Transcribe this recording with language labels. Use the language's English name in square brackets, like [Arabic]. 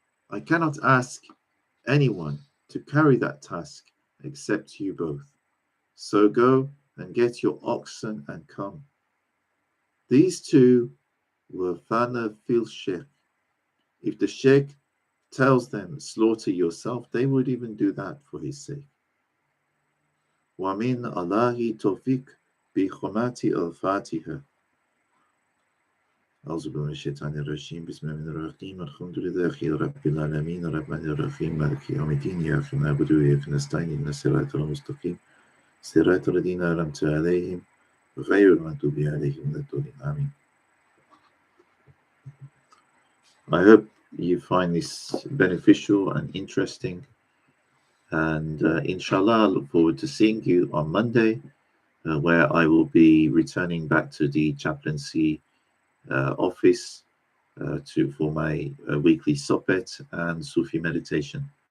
[English] I cannot ask anyone to carry that task except you both. So go and get your oxen and come. These two were Fana fil Sheikh. If the Sheikh tells them, slaughter yourself, they would even do that for his sake. [Arabic] وَمِنْ اللَّهِ تَوْفِيقٌ بِخُمَاتِ الْفَاتِحَةِ أعوذ بالله من الشيطان الرجيم بسم الله الرحمن الرحيم الحمد لله رب العالمين الرحمن الرحيم مالك يوم الدين إياك نعبد وإياك نستعين اهدنا الصراط المستقيم صراط الذين أنعمت عليهم غير المغضوب عليهم ولا الضالين آمين. [English] I hope you find this beneficial and interesting, and inshallah I look forward to seeing you on Monday, where I will be returning back to the chaplaincy office for my weekly sohbet and Sufi meditation.